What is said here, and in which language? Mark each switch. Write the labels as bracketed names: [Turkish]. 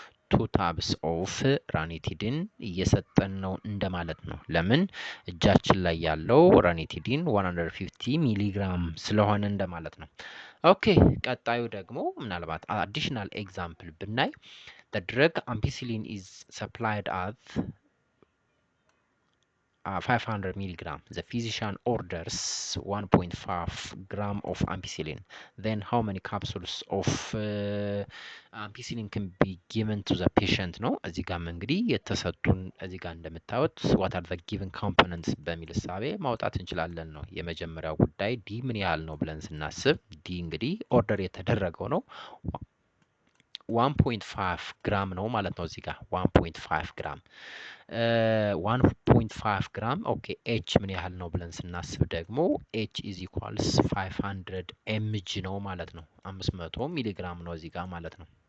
[Amharic] 2 ታብስ ኦፍ ራኒቲዲን እየሰጠን ነው እንደማለት ነው። ለምን እጃችን ላይ ያለው ራኒቲዲን 150 ሚሊግራም ስለሆነ እንደማለት ነው። ኦኬ ቀጣዩ ደግሞ ምናልባት አዲሽናል ኤግዛምፕል ብናይ [English] the drug ampicillin is supplied at 500 milligram. The physician orders 1.5 gram of ampicillin. Then how many capsules of ampicillin can be given to the patient? [Amharic] ነው እዚህ ጋር እንግዲህ የተሰጡን እዚህ ጋር እንደምታዩት [English] what are the given components [Amharic] በሚል እሳቤ ማውጣት እንችላለን ነው። የመጀመሪያው ጉዳይ ዲ ምን ያህል ነው ብለን ስናስብ ዲ እንግዲህ ኦርደር የተደረገው ነው 1.5 ግራም ነው ማለት ነው። እዚህ ጋር 1.5 ግራም 1.5 ግራም ኦኬ ኤች ምን ያህል ነው ብለን ስናስብ ደግሞ ኤች ኢዝ ኢኳልስ 500 ኤምጂ ነው ማለት ነው። 500 ሚሊግራም ነው እዚህ ጋር ማለት ነው።